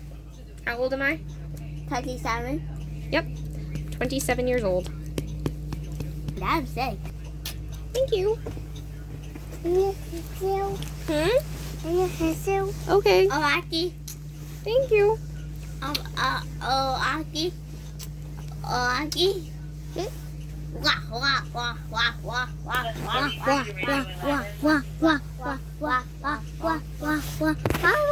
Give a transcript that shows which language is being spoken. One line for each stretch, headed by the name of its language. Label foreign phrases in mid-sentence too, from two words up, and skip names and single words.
English: How old am I? 27. Yep. 27 years old. That's sick. Thank you. Hmm? Okay. Oh, Aki. Thank you. Aki. Aki. Wah, wah, wah, wah, wah, wah, wah, wah, wah, wah, wah, wah, wah, wah, wah, wah, wah, wah.